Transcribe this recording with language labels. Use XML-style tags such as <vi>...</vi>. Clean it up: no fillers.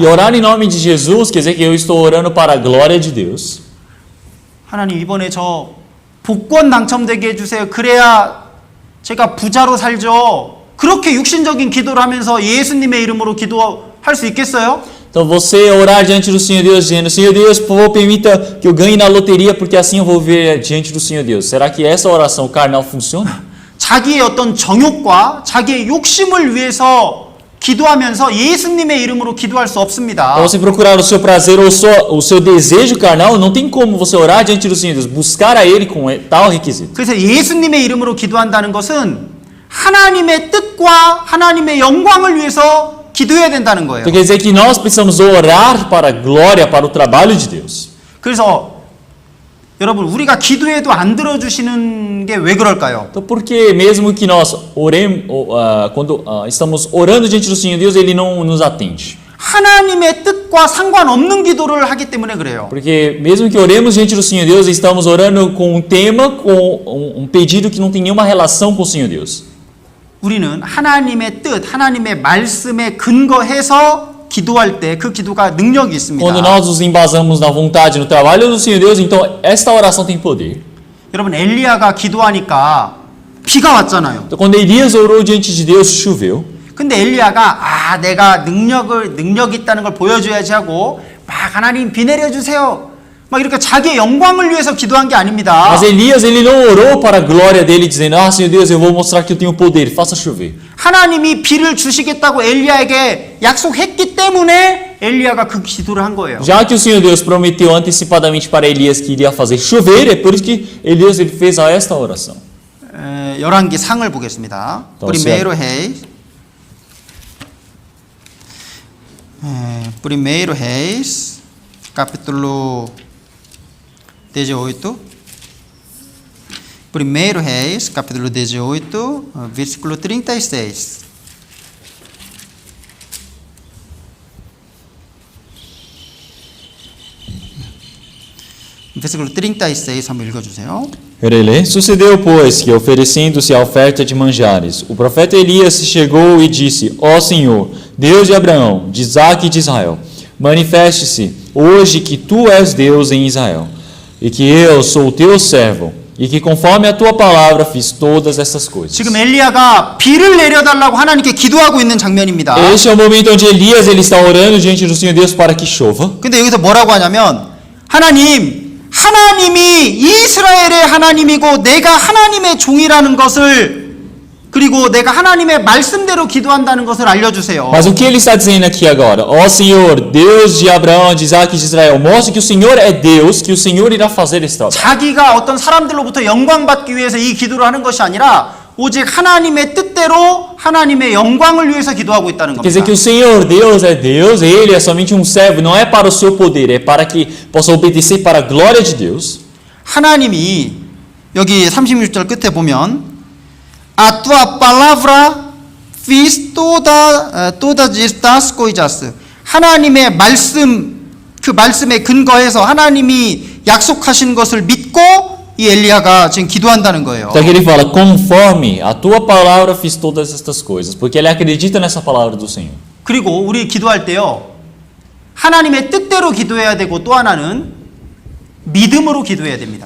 <pt>E orar em nome de Jesus quer dizer que eu estou orando para a glória de Deus.</pt> <ko>하나님 이번에 저 복권 당첨되게 해주세요. 그래야 제가 부자로 살죠. 그렇게 육신적인 기도를 하면서 예수님의 이름으로 기도할 수 있겠어요?</ko> <pt>Então você orar diante do Senhor Deus dizendo, Senhor Deus, por favor, permita que eu ganhe na loteria, porque assim eu vou ver diante do Senhor Deus. Será que essa oração carnal funciona?</pt> <ko>자기의 어떤 정욕과 자기의 욕심을 위해서 기도하면서 예수님의 이름으로 기도할 수 없습니다.</ko> <pt>Então, você procurar o seu prazer ou o seu desejo carnal, não tem como você orar diante do Senhor Deus, buscar a Ele com tal requisito.</pt> <ko>그래서 예수님의 이름으로 기도한다는 것은 하나님의 뜻과 하나님의 영광을 위해서 기도해야 된다는 거예요.</ko> <pt>Então quer dizer que nós precisamos orar para a glória, para o trabalho de Deus.</pt> <ko>그래서 여러분 우리가 기도해도 안 들어주시는 게 왜 그럴까요?</ko> <pt>Então por que mesmo que nós oremos, quando estamos orando diante do Senhor Deus, Ele não nos atende?</pt> <ko>하나님의 뜻과 상관없는 기도를 하기 때문에 그래요.</ko> <pt>Porque mesmo que oremos diante do Senhor Deus, estamos orando com um tema, com um pedido que não tem nenhuma relação com o Senhor Deus.</pt> <ko>우리는 하나님의 뜻, 하나님의 말씀에 근거해서 기도할 때 그 기도가 능력이 있습니다.</ko> <pt>Quando nós nos embasamos na vontade, no trabalho do Senhor Deus, então esta oração tem poder.</pt> <ko>여러분 엘리야가 기도하니까 비가 왔잖아요.</ko> <pt>Então quando Elias orou diante de Deus, choveu.</pt> <ko>근데 엘리야가 내가 능력 있다는 걸 보여줘야지 하고 막 하나님 비 내려주세요. 막 이렇게 자기의 영광을 위해서 기도한 게 아닙니다.</ko> <pt>Mas Elias, ele não orou para a glória dele, dizendo, Senhor Deus, eu vou mostrar que eu tenho poder, faça chover.</pt> <ko>하나님이 비를 주시겠다고 엘리야에게 약속했기 때문에 엘리야가 그 기도를 한 거예요.</ko> <pt>Já que o Senhor Deus prometeu antecipadamente para Elias que iria fazer chover, é por isso que Elias ele fez esta oração.</pt> <ko>열왕기 상을 보겠습니다.</ko> <pt>Primeiro Reis. Primeiro Reis, capítulo 18. Primeiro Reis, capítulo 18, versículo 36. Versículo 36,</pt> <ko>한번 읽어주세요.</ko> <pt>Ele sucedeu, pois, que oferecendo-se a oferta de manjares, o profeta Elias chegou e disse, Ó Senhor, Deus de Abraão, de Isaque e de Israel, manifeste-se hoje que tu és Deus em Israel, e que eu sou o teu servo, e que conforme a tua palavra fiz todas essas coisas.</pt> <ko>지금 엘리야가 비를 내려달라고 하나님께 기도하고 있는 장면입니다.</ko> <pt>Este é o momento onde Elias ele está orando diante do Senhor Deus para que chova.</pt> <ko>근데 여기서 뭐라고 하냐면 하나님이 이스라엘의 하나님이고 내가 하나님의 종이라는 것을 그리고 내가 하나님의 말씀대로 기도한다는 것을 알려주세요.</ko> <pt>Mas o que ele está dizendo aqui agora? Ó Senhor, Deus de Abraão, de Isaque e de Israel, mostre que o Senhor é Deus, que o Senhor irá fazer esta obra.</pt> <ko>자기가 어떤 사람들로부터 영광 받기 위해서 이 기도를 하는 것이 아니라 오직 하나님의 뜻대로 하나님의 영광을 위해서 기도하고 있다는</ko> <pt>Quer dizer</pt> <ko>겁니다.</ko> <pt>que o Senhor Deus é Deus, ele é somente um servo, não é para o seu poder, é para que possa obedecer para a glória de Deus.</pt> <ko>하나님이 여기 36절 끝에 보면</ko> <pt>A tua palavra fiz todas estas coisas.</pt> <ko>하나님의 말씀, 그 말씀에 근거해서 하나님이 약속하신 것을 믿고 이 엘리야가 지금 기도한다는 거예요.</ko> <pt>Então aqui ele fala, conforme a tua palavra fiz todas estas coisas, porque ele acredita nessa palavra do Senhor.</pt> <ko>그리고 우리 기도할 때요, 하나님의 뜻대로 기도해야 되고 또 하나는 믿음으로 기도해야 됩니다.</ko>